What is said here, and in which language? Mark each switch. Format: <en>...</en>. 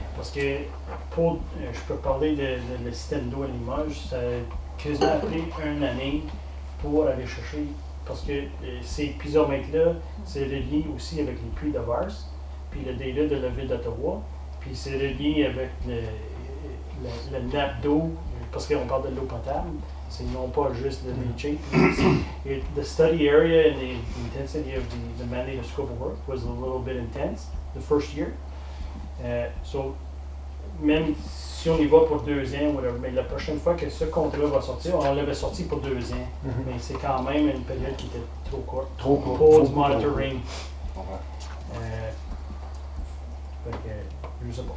<fr>Parce que pour, je peux parler de le système d'eau à Limoges, ça a quasiment pris une année pour aller chercher. Parce que ces pisomètres-là, c'est relié aussi avec les puits de Vars, puis le délai de la ville d'Ottawa, puis c'est relié avec le nappe d'eau, parce qu'on parle de l'eau potable, c'est non pas juste le leachate.</fr> <en>The study area and the intensity of the mandated scope of work was a little bit intense the first year.</en> <fr>So, même si on y va pour 2 ans,</fr> <en>whatever,</en> <fr>mais la prochaine fois que ce contrat va sortir, on l'avait sorti pour 2 ans, mais c'est quand même une période qui était trop courte. Trop court. Pour du monitoring. Fait que, je sais pas.</fr>